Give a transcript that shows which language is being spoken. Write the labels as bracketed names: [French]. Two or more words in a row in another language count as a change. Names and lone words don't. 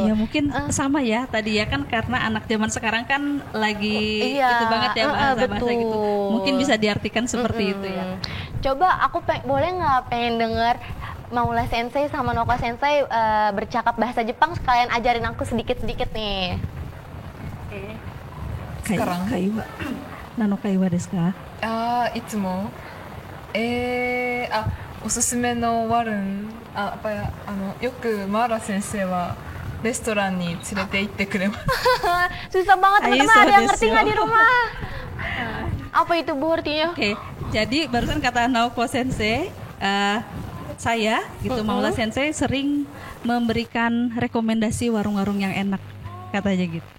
[Indonesian] Ya mungkin sama ya tadi ya kan, karena anak zaman sekarang kan lagi itu banget ya bahasa-bahasa gitu. Mungkin bisa diartikan seperti itu ya. Coba aku boleh nggak pengen dengar Maula Sensei sama Naoko Sensei bercakap bahasa Jepang, sekalian ajarin aku sedikit-sedikit nih. Sekarang. [Japanese] Kaiwa. 何の会話ですか? Itsumo. おすすめのワルン. よくマウラ先生はレストランに連れて行ってくれます. [Indonesian] Susah banget, teman-teman. Ada yang ngerti nggak di rumah? Apa itu Bu artinya? Oke, jadi barusan kata Naoko Sensei, saya gitu, Maula Sensei sering memberikan rekomendasi warung-warung yang enak, katanya gitu.